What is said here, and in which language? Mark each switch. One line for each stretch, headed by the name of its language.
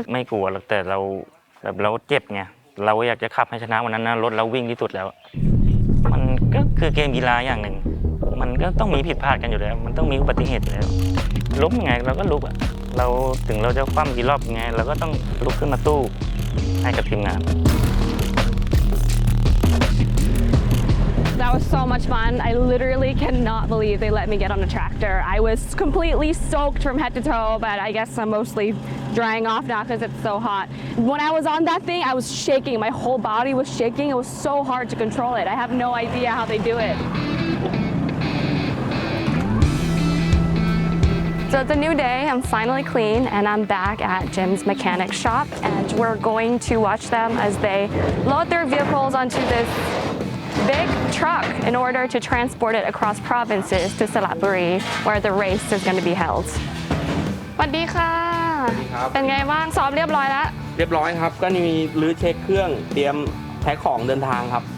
Thai: ไม่กลัวแต่เราเจ็บไงเราอยากจะขับให้ชนะวันนั้นนะรถเราวิ่งที่สุดแล้วมันก็คือเกมกีฬาอย่างหนึ่งมันก็ต้องมีผิดพลาดกันอยู่แล้วมันต้องมีอุบัติเหตุอยู่แล้วล้มยังไงเราก็ลุกเราถึงเราจะคว่ำกี่รอบยังไงเราก็ต้องลุกขึ้นมาสู้ให้กับทีมงาน
English: That was so much fun. I literally cannot believe they let me get on a tractor. I was completely soaked from head to toe, but I guess I'm mostly drying off now because it's so hot. When I was on that thing, I was shaking. My whole body was shaking. It was so hard to control it. I have no idea how they do it. So it's a new day. I'm finally clean and I'm back at Jim's mechanic shop and we're going to watch them as they load their vehicles onto this big truck in order to transport it across provinces to Sumaitre, where the race is going to be held.
Thai: สวัสดีค่ะเป็นไงบ้างซ้อมเรียบร้อยแล้ว เรียบร้อยครับก็มีรื้อเช็คเครื่องเตรียมแพ็คของเดินทางครับ